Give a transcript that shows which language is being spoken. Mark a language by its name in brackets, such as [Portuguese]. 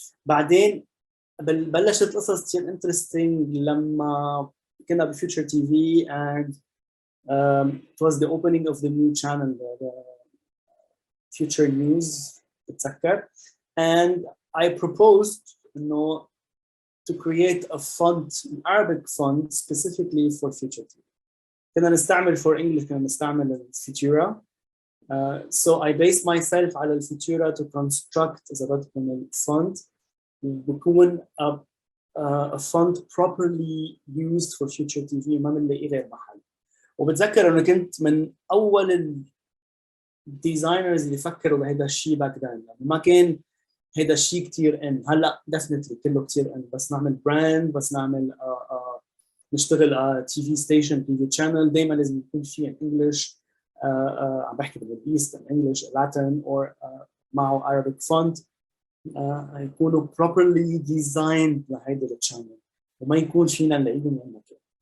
[Arabic] بعدين بلشت قصص كثير [English] interesting [Arabic] لما كنا بفيوتشر تي في [English] and it was the opening of the new channel the Future News [Arabic] بتذكر [English] and I proposed to create a font, an Arabic font specifically for Future TV. [Arabic] كنا نستعمل [English] for English [Arabic] كنا نستعمل الفيتورا. [English] So I based myself [Arabic] على الفيتورا [English] to construct [Arabic] إذا بدكم [English] font بكون a font properly used for Future TV [Arabic] ما بنلاقي غير محل. وبتذكر انه كنت من اول الديزاينرز اللي فكروا بهذا الشيء باك ذن. ما كان هيدا الشيء كتير ان هلا definitely كله كتير ان، بس نعمل براند، بس نعمل نشتغل تي في ستيشن، تي في تشانل، دائما لازم يكون في انجلش، عم بحكي بالميدل ايست انجلش، لاتن، او معه Arabic font، يكونوا [English] properly designed [Arabic] لهيدا الشانل وما يكون فينا نلاقيهم من مكان.